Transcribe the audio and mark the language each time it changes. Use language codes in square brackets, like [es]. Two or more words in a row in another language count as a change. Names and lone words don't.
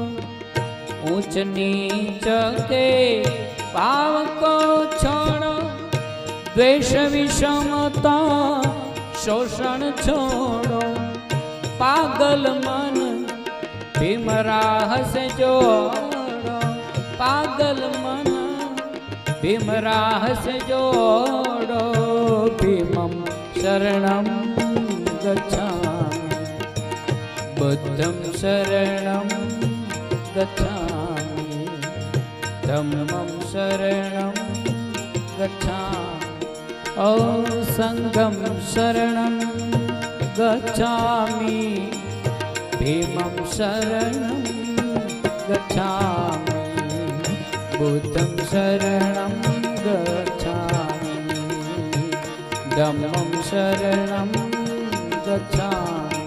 [hi] ऊंच नीच के पाव को छोड़ो, द्वेष विषमता शोषण छोड़ो। पागल मन भीमराह से जोड़ो, पागल मन भीमराह से जोड़ो। [pi] भीमं शरणं गच्छामि बुद्धं शरणं गच्छामि धम्मं शरणं गच्छामि औ संघं शरणं गच्छामि भीमं शरणं गच्छामि बुद्धं शरणं गच्छामि धम्मं शरणं गच्छामि।